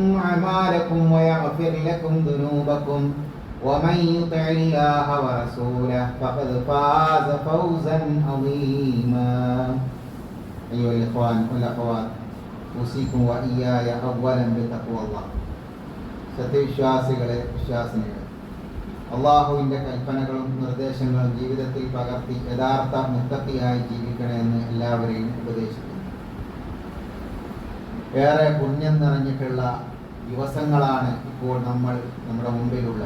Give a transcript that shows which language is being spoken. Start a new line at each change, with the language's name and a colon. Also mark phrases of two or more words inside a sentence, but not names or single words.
Arabic: أعمالكم ويغفر لكم ذنوبكم ومن يطع الله ورسوله فقد فاز فوزا عظيما أيها الإخوان والأخوات أوصيكم وإياي أولا بتقوى الله
Malayalam: സത്യവിശ്വാസികളെ വിശ്വാസിനികളെ അള്ളാഹുവിൻ്റെ കൽപ്പനകളും നിർദ്ദേശങ്ങളും ജീവിതത്തിൽ പകർത്തി യഥാർത്ഥ മുത്തഖിയായി ജീവിക്കണമെന്ന് എല്ലാവരെയും ഉപദേശിക്കുന്നു. ഏറെ പുണ്യം നിറഞ്ഞിട്ടുള്ള ദിവസങ്ങളാണ് ഇപ്പോൾ നമ്മുടെ മുമ്പിലുള്ളത്.